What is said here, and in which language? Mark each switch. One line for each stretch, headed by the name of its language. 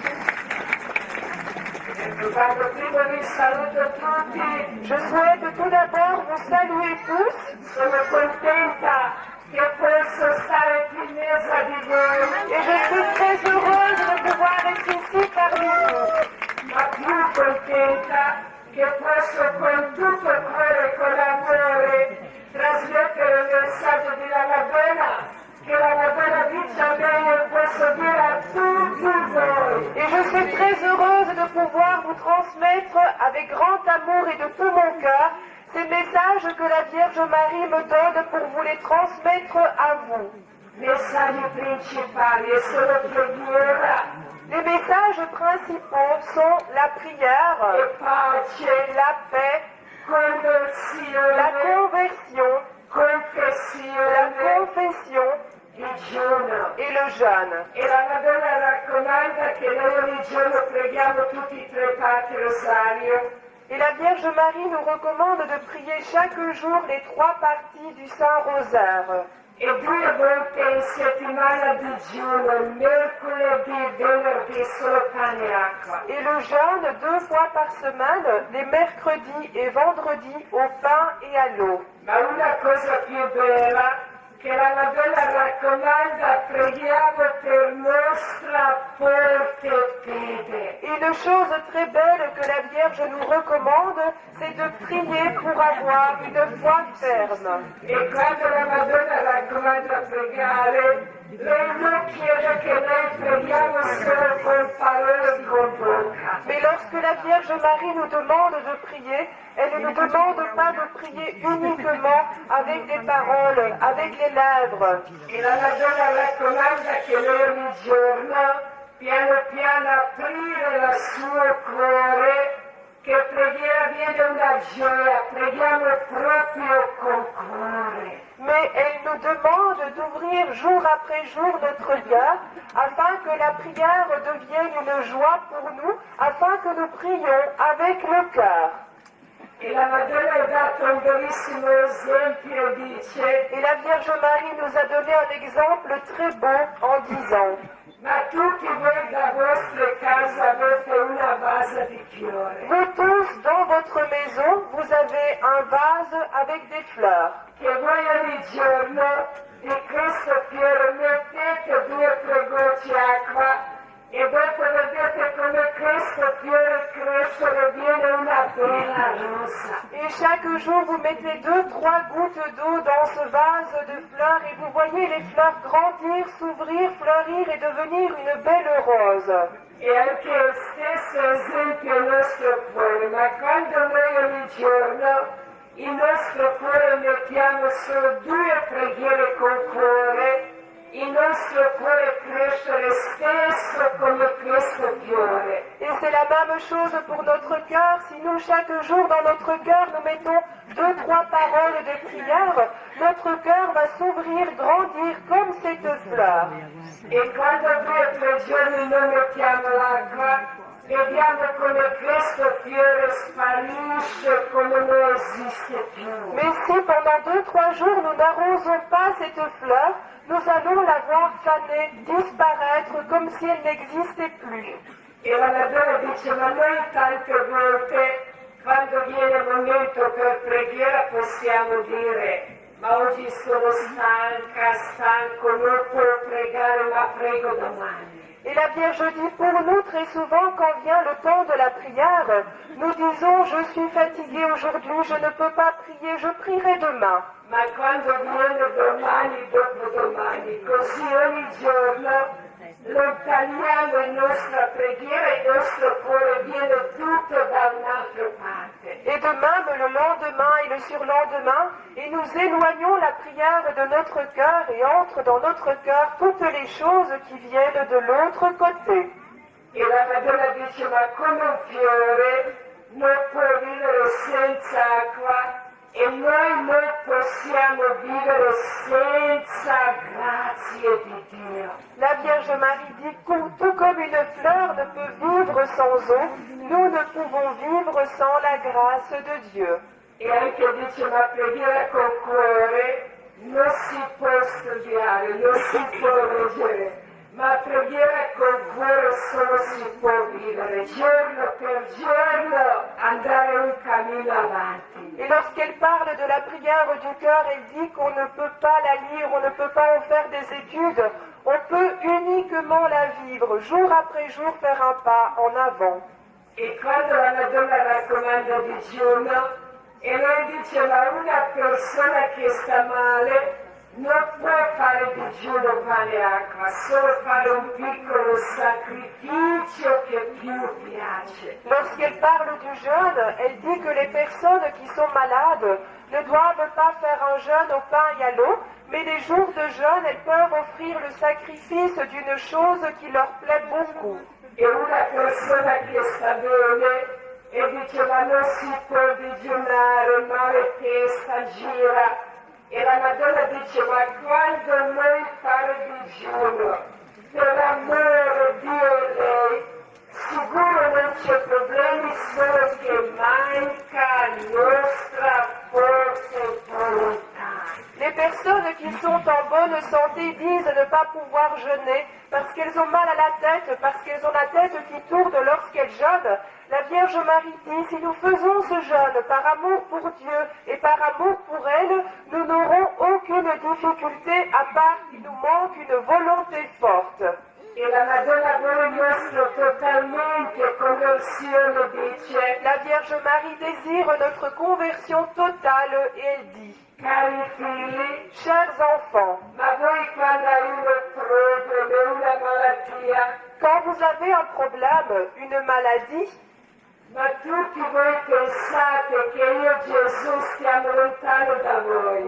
Italian: Quando prima vi saluto tutti,
French: Je souhaite tout d'abord vous saluer tous.
Italian: sono contenta che posso stare qui in mezzo di voi,
French: Et je suis très heureuse de pouvoir être ici parmi vous.
Italian: ma più contenta che posso con tutto il cuore e con amore trasmettere il messaggio di la Madonna, che la Madonna dice a me e posso dire a tutti voi.
French: Et je suis très heureuse de pouvoir vous transmettre avec grand amour et de tout mon cœur ces messages que la Vierge Marie me donne pour vous les transmettre à vous.
Italian: Messaggi principali e sono preghiera
French: Les messages principaux sont la prière,
Italian: e pace,
French: la paix, la
Italian: conversione,
French: conversion, la
Italian: confessione,
French: confession
Italian: digiuno.
French: et le jeûne.
Italian: E la Madonna raccomanda che noi ogni giorno preghiamo tutti e tre parti rosario.
French: Et la Vierge Marie nous recommande de prier chaque jour les 3 parties du Saint Rosaire.
Italian: E 2 volte in settimana digiuno, mercoledì, venerdì, solo pane e acqua.
French: Et le jeûne 2 fois par semaine, les mercredis et vendredis au pain et à l'eau.
Italian: Ma una cosa più bella che la Madonna raccomanda, preghiamo per nostra forte fede.
French: Et une chose très belle que la Vierge nous recommande, c'est de prier pour avoir une foi ferme.
Italian: E quando la Madonna raccomanda pregare, lei non chiede che noi preghiamo solo con parole e con bocca.
French: Mais lorsque la Vierge Marie nous demande de prier, elle ne nous demande pas de prier uniquement avec des paroles, avec les lèvres.
Italian: E la Madonna raccomanda che noi ogni giorno, piano piano, aprire il suo cuore, che preghiera viene una gioia, preghiamo proprio con cuore.
French: Mais elle nous demande d'ouvrir jour après jour notre cœur afin que la prière devienne une joie pour nous, afin que nous prions avec le cœur.
Italian: E la Madonna ha dato un bellissimo esempio, dice,
French: Et la Vierge Marie nous a donné un exemple très beau en disant:
Italian: ma tutti voi da vostre case avete una vase di fiore,
French: vous tous, dans votre maison, vous avez un vase avec des fleurs.
Italian: che voi ogni giorno di questo fiore mettete 2 o 3 gocce acqua e dopo vedete come questo fiore crescere, viene una bella rosa.
French: Et chaque jour, vous mettez 2-3 gouttes d'eau dans ce vase de fleurs et vous voyez les fleurs grandir, s'ouvrir, fleurir et devenir une belle rose.
Italian: E anche lo stesso esempio il nostro cuore, ma quando noi ogni giorno il nostro cuore mettiamo solo 2 preghiere con cuore, il nostro cuore cresce lo stesso come questo fiore.
French: Et c'est la même chose pour notre cœur. Si nous, chaque jour, dans notre cœur, nous mettons 2-3 paroles de prière, notre cœur va s'ouvrir, grandir comme cette fleur.
Italian: E quando 2 o 3 giorni non mettiamo l'acqua, vediamo come questo fiore sparisce, come non esiste più.
French: Mais si pendant 2-3 jours, nous n'arrosons pas cette fleur, nous allons la voir faner, disparaître comme si elle n'existait plus.
Italian: E la Madonna dice, ma noi tante volte, quando viene il momento per preghiera, possiamo dire, ma oggi sono stanco, non può pregare, ma prego domani.
French: Et la Vierge dit pour nous très souvent quand vient le temps de la prière, nous disons je suis fatiguée aujourd'hui, je ne peux pas prier, je prierai demain.
Italian: Ma quando viene domani, dopodomani, così ogni giorno lontaniamo la nostra preghiera, il nostro cuore viene tutto da un'altra parte.
French: Et de même le lendemain et le surlendemain, et nous éloignons la prière de notre cœur et entrent dans notre cœur toutes les choses qui viennent de l'autre côté.
Italian: E la Madonna dice, ma come un fiore non può vivere senza acqua e noi non possiamo vivere senza grazie di Dio.
French: La Vierge Marie dit tout comme une fleur ne peut vivre sans eau, nous ne pouvons vivre sans la grâce de Dieu.
Italian: E anche dice, ma preghiera col cuore non si può studiare, non si può leggere. ma preghiera col cuore solo si può vivere, giorno per giorno andare un cammino avanti.
French: Et lorsqu'elle parle de la prière du cœur, elle dit qu'on ne peut pas la lire, on ne peut pas en faire des études, on peut uniquement la vivre, jour après jour faire un pas en avant.
Italian: E quando la Madonna raccomanda digiuno, e lei dice ma una persona che sta male non può fare digiuno pane e acqua, solo fare un piccolo sacrificio che più piace.
French: Lorsqu'elle parle du jeûne, elle dit que les personnes qui sont malades ne doivent pas faire un jeûne au pain et à l'eau, mais les jours de jeûne, elles peuvent offrir le sacrifice d'une chose qui leur plaît beaucoup.
Italian: E una persona che sta bene e dice ma non si può digiunare, male testa, gira. E la Madonna dice ma quando noi fare digiuno per amore Dio e lei, sicuro non c'è problemi, solo che manca nostra forte volontà.
French: Les personnes qui sont en bonne santé disent ne pas pouvoir jeûner parce qu'elles ont mal à la tête, parce qu'elles ont la tête qui tourne lorsqu'elles jeûnent. La Vierge Marie dit, si nous faisons ce jeûne par amour pour Dieu et par amour pour elle, nous n'aurons aucune difficulté à part qu'il nous manque une volonté forte.
Italian: E la Madonna vuole il nostro totalmente conversione, dice,
French: La Vierge Marie désire notre conversion totale et elle dit,
Italian: cari figli,
French: chers enfants,
Italian: ma voi quando hai un problema, una malattia,
French: quand vous avez un problème, une maladie,
Italian: ma tutti voi pensate che io e Gesù stiamo lontano da voi.